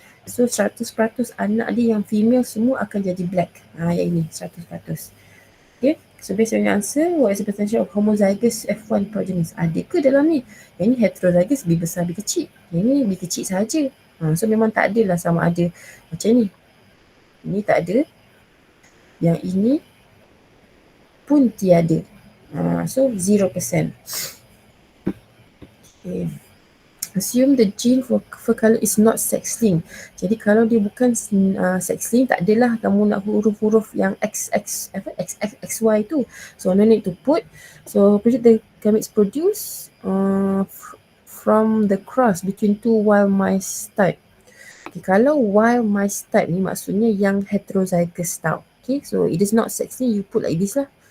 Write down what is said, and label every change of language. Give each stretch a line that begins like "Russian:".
Malay: So 100% anak dia yang female semua akan jadi black. Yang ini 100%.
English: Okay, so based on your answer, what is the potential of homozygous F1 progenies?
Malay: Ada ke dalam ni? Yang ni heterozygous, B besar, B kecil. Yang ni B kecil sahaja. So memang tak adalah sama ada macam ni. Ini tak ada. Yang ini pun tiada. So 0%. Okay.
English: Assume the gene for color is not sex-linked.
Malay: Jadi kalau dia bukan sex-linked, tak adalah kamu nak huruf-huruf yang XY tu.
English: So no need to put. So predict the gametes produced from the cross between two wild mice type.
Malay: Okay, kalau wild mice type ni maksudnya yang heterozygous tau.
English: Okay, so it is not sex-linked, you put like this lah.